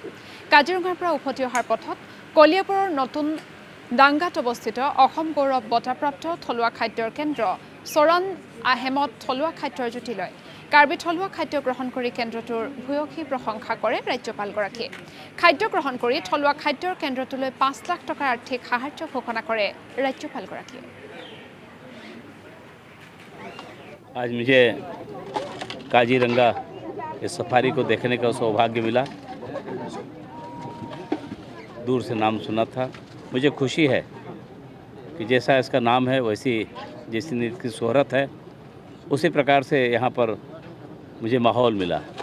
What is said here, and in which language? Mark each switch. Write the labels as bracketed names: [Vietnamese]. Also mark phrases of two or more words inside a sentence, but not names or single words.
[Assamese] কাজিৰঙাৰ পৰা উভতি অহাৰ পথত কলিয়াবৰৰ নতুন ডাংগাত অৱস্থিত অসম গৌৰৱ বঁটাপ্ৰাপ্ত থলুৱা খাদ্যৰ কেন্দ্ৰ চৰণ আহেমত থলুৱা খাদ্যৰ জুতি লয়। কাৰ্বি থলুৱা খাদ্য গ্ৰহণ কৰি কেন্দ্ৰটোৰ ভূয়সী প্ৰশংসা কৰে ৰাজ্যপালগৰাকীয়ে। খাদ্য গ্ৰহণ কৰি থলুৱা খাদ্যৰ কেন্দ্ৰটোলৈ ৫ লাখ টকাৰ আৰ্থিক সাহায্য ঘোষণা কৰে ৰাজ্যপালগৰাকীয়ে। [Hindi] आज मुझे काजीरंगा इस सफारी को देखने का सौभाग्य मिला। दूर से नाम सुना था। मुझे खुशी है कि जैसा इसका नाम है वैसी जैसी इसकी शोहरत है उसी प्रकार से यहाँ पर मुझे माहौल मिला।